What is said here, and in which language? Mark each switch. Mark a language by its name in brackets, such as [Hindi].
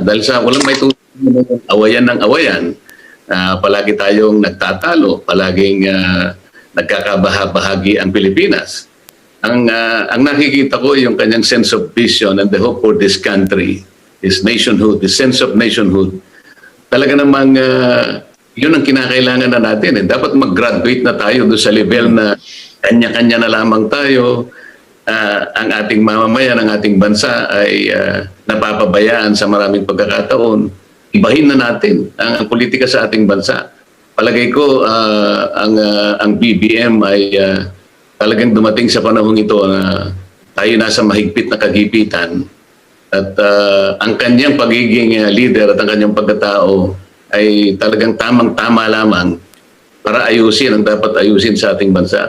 [Filipino] Dahil sa walang may awayan ng awayan, palagi tayong nagtatalo, palaging nagkakabahabahagi ang Pilipinas. Ang nakikita ko yung kanyang [English] sense of vision and the hope for this country, this nationhood, this sense of nationhood. [Filipino] Talaga namang yun ang kinakailangan na natin. Dapat mag-graduate na tayo doon sa level na kanya-kanya na lamang tayo. Ang ating mamamayan, ang ating bansa ay napapabayaan sa maraming pagkakataon. Ibahin na natin ang politika sa ating bansa. Palagay ko ang BBM ay talagang dumating sa panahong ito na tayo nasa mahigpit na kagipitan at ang kanyang pagiging leader at ang kanyang pagkatao ay talagang tamang-tama lamang para ayusin ang dapat ayusin sa ating bansa.